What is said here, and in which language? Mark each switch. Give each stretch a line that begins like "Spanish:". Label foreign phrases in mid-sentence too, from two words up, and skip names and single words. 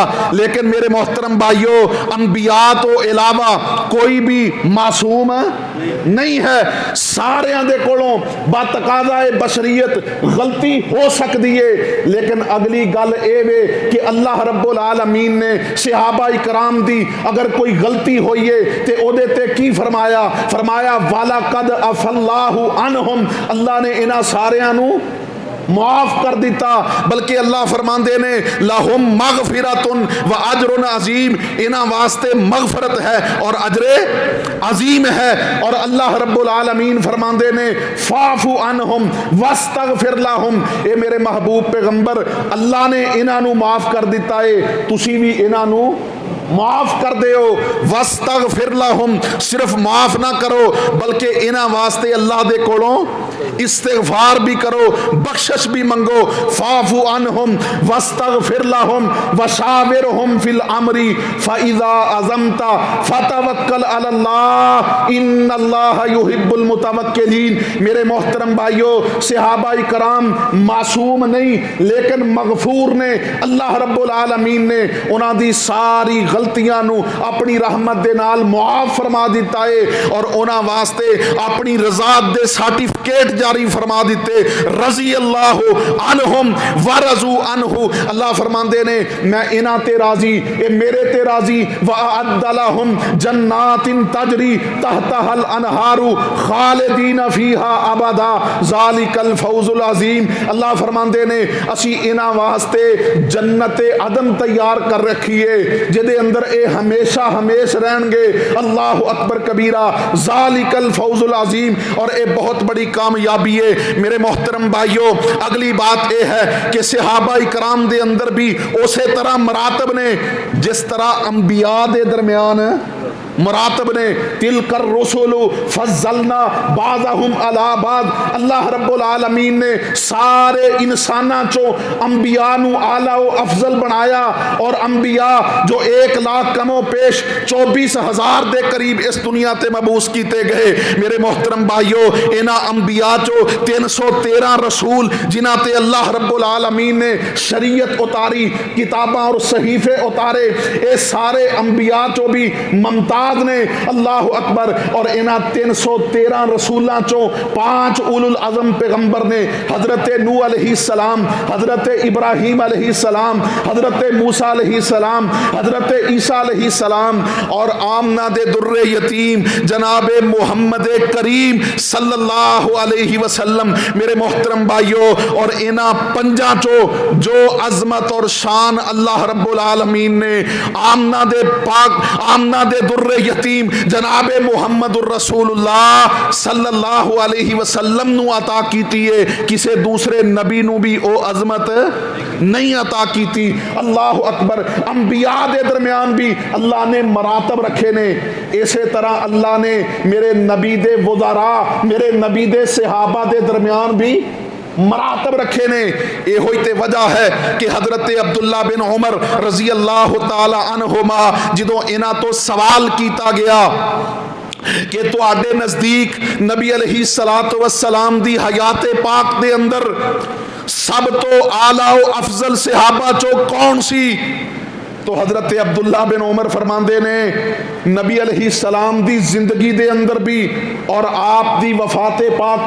Punjabi: لیکن میرے محترم بھائیو، انبیاء تو علاوہ کوئی بھی معصوم نہیں ہے، سارے دے کولوں بتقاضا بشریت غلطی ہو سکتی ہے، لیکن اگلی گل اے وے کہ اللہ رب العالمین نے صحابہ کرام دی اگر کوئی غلطی ہوئی ہے تے او دے تے کی فرمایا؟
Arabic: فرمایا وَلَقَدْ عَفَا اللَّهُ عَنْهُمْ،
Punjabi: اللہ نے انہاں ساریاں نو معاف کر دیتا، بلکہ اللہ فرماندے نے
Arabic: لہم مغفرۃ و اجر عظیم،
Punjabi: انہاں واسطے مغفرت ہے اور اجر عظیم ہے۔ اور اللہ رب العالمین فرماندے نے
Arabic: فاعف عنہم واستغفر لہم،
Punjabi: اے میرے محبوب پیغمبر اللہ نے انہاں نو معاف کر دیتا ہے، تسی بھی انہاں نو معاف کر دیو۔
Arabic: واستغفر لہم،
Punjabi: صرف معاف نہ کرو بلکہ انہاں واسطے اللہ دے کولوں استغفار بھی کرو، بخشش بھی منگو۔
Arabic: فاعف عنہم واستغفر لہم وشاورہم فی الامر فاذا عزمت فتوکل علی اللہ ان اللہ یحب المتوکلین۔
Punjabi: میرے محترم بھائیو، صحابہ کرام معصوم نہیں لیکن مغفور نے، اللہ رب العالمین نے انہاں دی ساری غلطیاں نو اپنی رحمت دے نال معاف فرما دیتا ہے، اور انہاں واسطے اپنی رضا دے سرٹیفکیٹ جاری فرما دیتے،
Arabic: رضی اللہ عنہم ورضوا عنہ،
Punjabi: اللہ فرماندے نے میں انہاں تے راضی، اے میرے تے راضی،
Arabic: وَأَعَدَّ لَهُمْ جَنَّاتٍ تَجْرِي تَحْتَهَا الْأَنْهَارُ خَالِدِينَ فِيهَا أَبَدًا ذَلِكَ الْفَوْزُ الْعَظِيمُ۔
Punjabi: اللہ فرماندے نے اسی انہاں واسطے جنت عدن تیار کر رکھی ہے جدے اندر اے ہمیشہ ہمیش رہن گے،
Arabic: اللہ اکبر کبیرہ، ذالک الفوز العظیم،
Punjabi: اور اے بہت بڑی کامیابی ہے۔ میرے محترم بھائیو، اگلی بات اے ہے کہ صحابہ کرام دے اندر بھی اسی طرح مراتب نے جس طرح انبیاء دے درمیان مراتب نے،
Arabic: تلک الرسل فضلنا بعضهم علی بعض،
Punjabi: اللہ رب العالمین نے سارے انساناں چوں انبیاء نو اعلی و افضل بنایا، اور انبیاء جو 1,00,000 کم و پیش 24,000 دے قریب اس دنیا تے مبعوث کیتے گئے۔ میرے محترم بھائیو، انہاں انبیاء چوں 313 رسول جنہاں تے اللہ رب العالمین نے شریعت اتاری، کتاباں اور صحیفے اتارے، اے سارے انبیاء چوں بھی ممتاز نے،
Arabic: اللہ اکبر۔
Punjabi: اور انہاں 313 رسولاں چوں 5 اولو العظم پیغمبر نے، حضرت نوح
Arabic: علیہ السلام،
Punjabi: حضرت ابراہیم
Arabic: علیہ السلام،
Punjabi: حضرت موسیٰ
Arabic: علیہ السلام،
Punjabi: حضرت عیسیٰ
Arabic: علیہ السلام،
Punjabi: اور آمنہ دے در یتیم جناب محمد کریم
Arabic: صلی اللہ علیہ وسلم۔
Punjabi: میرے محترم بھائیو، اور انہاں 5 چوں جو عظمت اور شان اللہ رب العالمین نے آمنہ دے پاک، آمنہ دے در یتیم جناب
Arabic: محمد الرسول اللہ صلی اللہ علیہ وسلم
Punjabi: نو عطا کیتی ہے، کسے دوسرے نبی نو بھی او عظمت نہیں عطا کیتی۔
Arabic: اللہ اکبر۔
Punjabi: انبیاء دے درمیان بھی اللہ نے مراتب رکھے نے، اسی طرح اللہ نے میرے نبی دے وزراء، میرے نبی دے صحابہ دے درمیان بھی مراتب رکھے نے۔ یہ ہوئی تے وجہ ہے کہ حضرت عبداللہ بن عمر
Arabic: رضی اللہ تعالی عنہما
Punjabi: جدوں انہاں تو سوال کیتا گیا کہ تواڈے نزدیک نبی
Arabic: علیہ الصلوۃ والسلام
Punjabi: دی حیات پاک دے اندر سب تو اعلیٰ و افضل صحابہ چو کون سی؟ تو حضرت عبداللہ بن عمر فرماندے نے نبی
Arabic: علیہ السلام
Punjabi: دی زندگی دے اندر بھی اور آپ دی وفات پاک